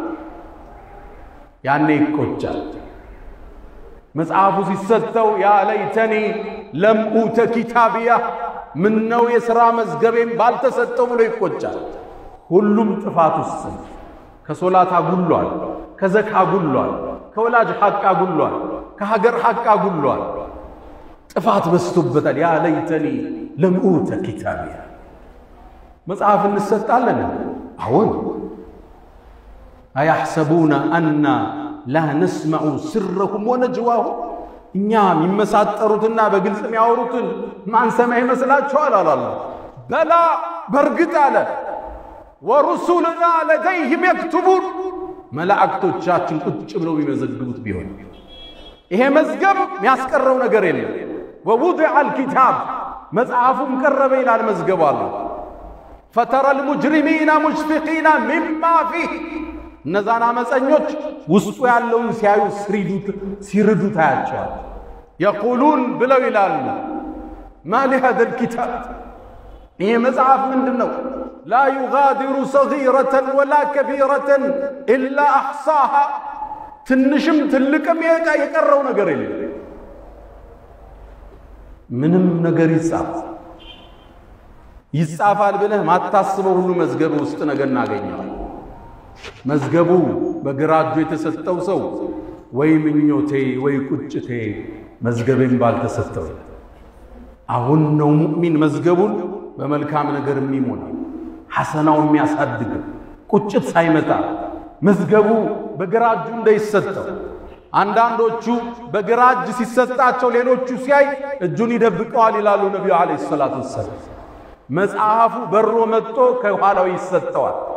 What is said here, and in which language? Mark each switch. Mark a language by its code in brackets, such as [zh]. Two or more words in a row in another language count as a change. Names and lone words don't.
[am] ያኔ ይቆጫል መጽሐፉ ሲሰጠው [ar] يا ليتني لم أوت كتابيه [am] ምን ነው የሥራ መዝገቤን ባልተሰጠው ብሎ ይቆጫል ሁሉም ጥፋት ውስጥ ከሶላት አጉሏል ከዘካ አጉሏል ከወላጅ ሐቅ አጉሏል ከሀገር ሐቅ አጉሏል ጥፋት በዝቶበታል [ar] يا ليتني لم أوت كتابيه [am] መጽሐፍ እንሰጣለን አሁን [ar] أم يحسبون أن لا نسمع سرهم ونجواهم [am] እኛ የሚመሳጠሩትና በግልጽ የሚያወሩትን ማን ሰማይ መስላችኋል አላህ በላ በርግጥ አለ [ar] ورسلنا لديهم يكتبون [am] መላእክቶቻችን ቁጭ ብለው የሚመዘግቡት ቢሆን ይሄ መዝገብ የሚያስቀረው ነገር የለም [ar] ووضع الكتاب [am] መጽሐፉም ቀረበ ይላል መዝገቡ አለ [ar] فترى المجرمين مشفقين مما فيه [am] እነዛና መጸኞች ውስጡ ያለውን ሲያዩ ሲርዱ ታያቸዋል يقولون ብለው ይላሉ [ar] ما لهذا الكتاب [am] ይሄ መጽሐፍ ምንድነው [ar] لا يغادر صغيرة ولا كبيرة إلا أحصاها [am] ትንሽም ትልቅም የቀረው ነገር የለም ምንም ነገር ይጻፋል ብለህ ማታስበው ሁሉ መዝገብ ውስጥ ነገር እናገኛለን መዝገቡ በግራጁ የተሰጠው ሰው ወይ ምኞቴ ወይ ቁጭቴ መዝገቤን ባልተሰጠው አሁን ነው ሙእሚን መዝገቡን በመልካም ነገር የሚሞላ ሐሰናው የሚያሳድግ ቁጭት ሳይመጣ መዝገቡ በግራጁ እንዳይሰጠው አንዳንዶቹ በግራጅ ሲሰጣቸው ሌሎቹ ሲያይ እጁን ይደብቀዋል ይላሉ ነብዩ [ar] عليه الصلاة والسلام [am] መጽሐፉ በሮ መጥቶ ከኋላው ይሰጠዋል